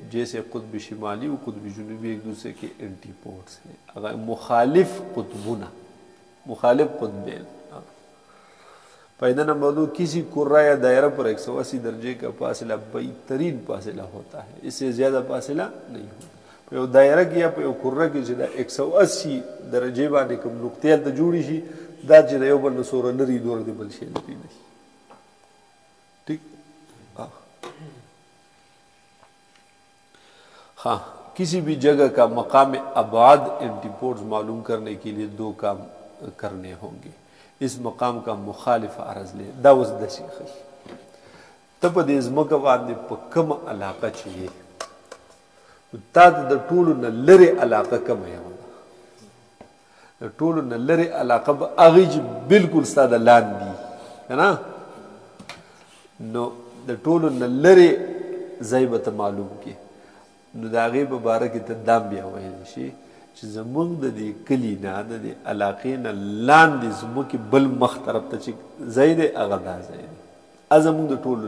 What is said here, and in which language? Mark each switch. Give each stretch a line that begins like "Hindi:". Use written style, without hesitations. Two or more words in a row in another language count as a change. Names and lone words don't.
Urdu: جیسے قطب شمالی و قطب جنوبی ایک دوسرے کے اینٹی پوڈز ہیں. اگر مخالف قطبنا مخالف قطبین. فائدہ نمبر 2 کسی کرہ یا دائرہ پر 180 درجے کا فاصلہ بہترین فاصلہ ہوتا ہے. اس سے زیادہ فاصلہ نہیں ہوتا.
Pashto: په دایره کې یا په کرہ کې چې دا 180 درجې باندې کوم نقطې ته جوړی شي دا چې یو بل سره لري دور دی بل شي لري نه.
Urdu: ٹھیک ہاں کسی بھی جگہ کا مقام ابعاد اینٹی پوڈز معلوم کرنے کے لیے 2 کام کرنے ہوں گے. اس مقام کا مخالف عرض لے
Pashto: دا اوس داسې ښیي ته په دې ځمکه باندې په کومه علاقه چې یې تا ته د ټولو نه لرې علاقه کومه یوه ده. د ټولو نه لرې علاقه به هغې چې بلکل ستا د لاندې که نه نو د ټولو نه لرې ځای به ته معلوم کړي نو د هغې په باره کې ته دا بیا ویلی شي چې زموږ د دې کلي نه د دې علاقې نه لاندې زموږ بل مخ طرف ته چې ځای دی هغه دا ځای دی زموږ د